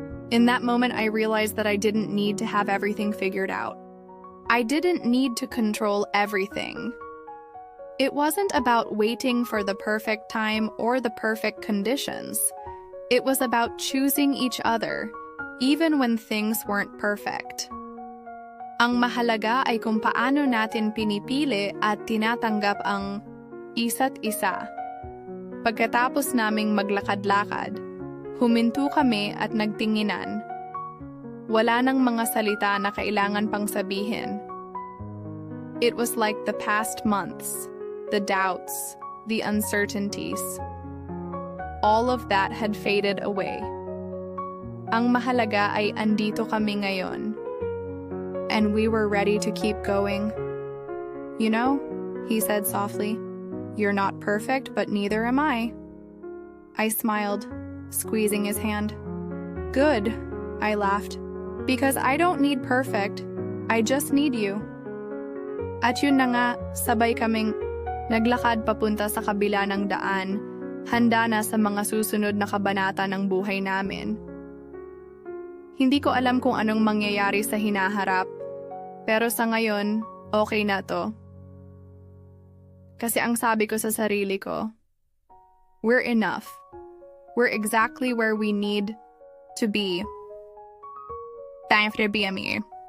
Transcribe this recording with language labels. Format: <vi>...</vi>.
<en>In that moment, I realized that I didn't need to have everything figured out. I didn't need to control everything. It wasn't about waiting for the perfect time or the perfect conditions. It was about choosing each other, even when things weren't perfect.</en> <tl>Ang mahalaga ay kung paano natin pinipili at tinatanggap ang isa't isa. Pagkatapos naming maglakad-lakad, huminto kami at nagtinginan. Wala nang mga salita na kailangan pang sabihin.</tl> <en>It was like the past months, the doubts, the uncertainties. All of that had faded away.</en> <tl>Ang mahalaga ay andito kami ngayon.</tl> <en>And we were ready to keep going. You know, he said softly, you're not perfect, but neither am I. I smiled, squeezing his hand. Good, I laughed. Because I don't need perfect, I just need you.</en> <tl>At yun na nga, sabay kaming naglakad papunta sa kabila ng daan, handa na sa mga susunod na kabanata ng buhay namin. Hindi ko alam kung anong mangyayari sa hinaharap, pero sa ngayon, okay na to. Kasi ang sabi ko sa sarili ko,</tl> <en>we're enough. We're exactly where we need to be. Time for the BME.</en>